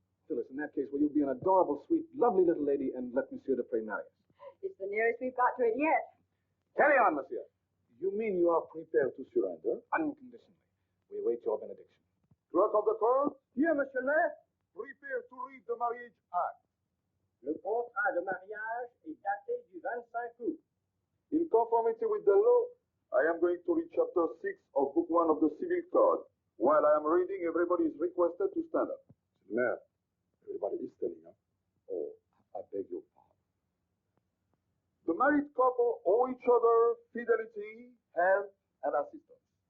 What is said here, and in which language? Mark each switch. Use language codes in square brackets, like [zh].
[en] Phyllis, in that case, will you be an adorable, sweet, lovely little lady and let Monsieur Dupre marry us? It's the nearest we've got to it yet. Carry on, monsieur. You mean you are prepared to surrender? Unconditionally. We await your benediction. Clerk of the court, Here, [fr] monsieur le maire. [en] prepare to read the marriage act. [fr] Le contrat de mariage est daté du 25 août. [en] In conformity with the law, I am going to read chapter 6 of book 1 of the Civil Code. While I am reading, everybody is requested to stand up. Mayor, everybody is standing up. Oh, I beg your pardon. The married couple owe each other fidelity, help, and assistance.